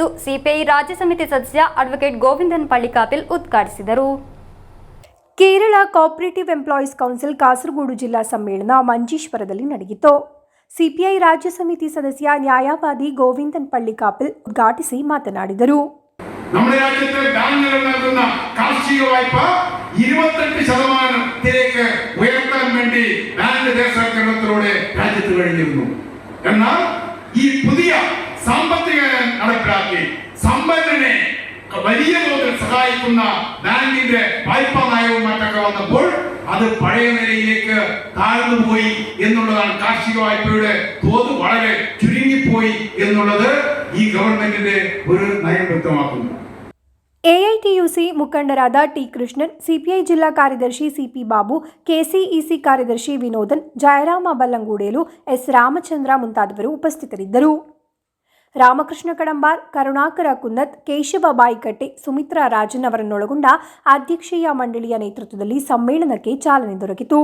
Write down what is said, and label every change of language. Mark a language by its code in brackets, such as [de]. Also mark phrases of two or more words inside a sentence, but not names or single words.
[kn] ಸಿಪಿಐ ರಾಜ್ಯ ಸಮಿತಿ ಸದಸ್ಯ ಅಡ್ವೊಕೇಟ್ ಗೋವಿಂದನ್ ಪಳ್ಳಿಕಾಪಿಲ್ ಉದ್ಘಾಟಿಸಿದರು. ಕೇರಳ ಕೋಆಪರೇಟಿವ್ ಎಂಪ್ಲಾಯೀಸ್ ಕೌನ್ಸಿಲ್ ಕಾಸರಗೋಡು ಜಿಲ್ಲಾ ಸಮ್ಮೇಳನ ಮಂಜೇಶ್ವರದಲ್ಲಿ ನಡೆಯಿತು. ಸಿಪಿಐ ರಾಜ್ಯ ಸಮಿತಿ ಸದಸ್ಯ ನ್ಯಾಯವಾದಿ ಗೋವಿಂದನ್ ಪಳ್ಳಿಕಾಪಿಲ್ ಉದ್ಘಾಟಿಸಿ ಮಾತನಾಡಿದರು. [ml] നമ്മുടെ രാജ്യത്തെ ബാങ്കുകൾ നൽകുന്ന കാർഷിക വായ്പ 28% ഉയർത്താൻ വേണ്ടി ബാങ്ക് ദേശസാൽക്കരണത്തിലൂടെ രാജ്യത്ത് കഴിഞ്ഞിരുന്നു. എന്നാൽ ഈ പുതിയ സാമ്പത്തിക നടപ്പിലാക്കി സമ്പന്നനെ വലിയ തോതിൽ സഹായിക്കുന്ന ബാങ്കിന്റെ വായ്പാ നയവും മറ്റൊക്കെ വന്നപ്പോൾ അത് പഴയ നിലയിലേക്ക് താഴ്ന്നുപോയി എന്നുള്ളതാണ്. കാർഷിക വായ്പയുടെ തോത് വളരെ ചുരുങ്ങിപ്പോയി എന്നുള്ളത് ഈ ഗവൺമെന്റിന്റെ ഒരു നയം വ്യക്തമാക്കുന്നു. [kn] ಎಐಟಿಯುಸಿ ಮುಖಂಡರಾದ ಟಿ ಕೃಷ್ಣನ್, ಸಿಪಿಐ ಜಿಲ್ಲಾ ಕಾರ್ಯದರ್ಶಿ ಸಿಪಿ ಬಾಬು, ಕೆಸಿಇಸಿ ಕಾರ್ಯದರ್ಶಿ ವಿನೋದನ್, ಜಯರಾಮ ಬಲ್ಲಂಗೂಡೇಲು, ಎಸ್ ರಾಮಚಂದ್ರ ಮುಂತಾದವರು ಉಪಸ್ಥಿತರಿದ್ದರು. ರಾಮಕೃಷ್ಣ ಕಡಂಬಾರ್, ಕರುಣಾಕರ ಕುನ್ನತ್, ಕೇಶವ ಬಾಯಿಕಟ್ಟೆ, ಸುಮಿತ್ರಾ ರಾಜನ್ ಅವರನ್ನೊಳಗೊಂಡ ಅಧ್ಯಕ್ಷೀಯ ಮಂಡಳಿಯ ನೇತೃತ್ವದಲ್ಲಿ ಸಮ್ಮೇಳನಕ್ಕೆ ಚಾಲನೆ ದೊರಕಿತು.